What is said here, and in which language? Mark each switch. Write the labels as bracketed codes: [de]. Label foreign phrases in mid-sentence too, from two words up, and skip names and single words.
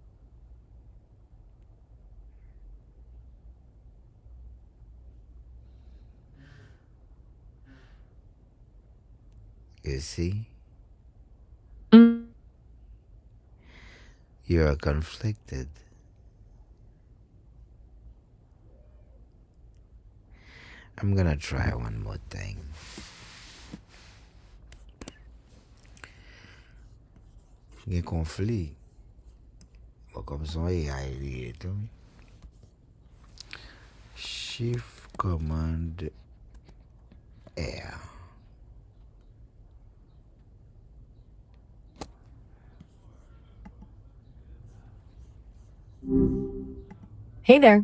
[en] You see? Mm, You're conflicted. I'm gonna try one more thing. [ht] Gen konflik. Bon, kom son AI liye tou. [en] Shift Command R. Hey there.